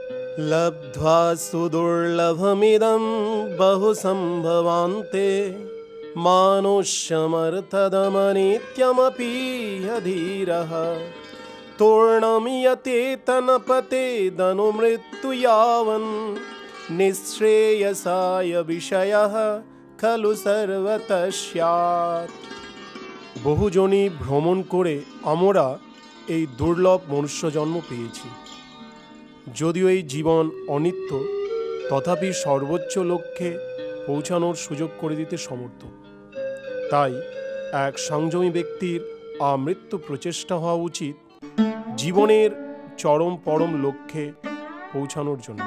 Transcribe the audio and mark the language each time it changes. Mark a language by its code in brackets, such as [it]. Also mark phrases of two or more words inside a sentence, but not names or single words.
[sa] लब्ध्वा सुदुर्लभमिदं बहुसम्भवान्ते मानुष्यमर्थदमनित्यमपि अधीरः तूर्णमियते तनपतेदनुमृत्यु यावन् निःश्रेयसाय विषयः खलु सर्वतः स्यात्। [bn] বহুজনই ভ্রমণ করে আমরা এই দুর্লভ মনুষ্য জন্ম পেয়েছি। যদিও এই জীবন অনিত্য, তথাপি সর্বোচ্চ লক্ষ্যে পৌঁছানোর সুযোগ করে দিতে সমর্থ। তাই এক সংযমী ব্যক্তির আমৃত্যু প্রচেষ্টা হওয়া উচিত জীবনের চরম পরম লক্ষ্যে পৌঁছানোর জন্য।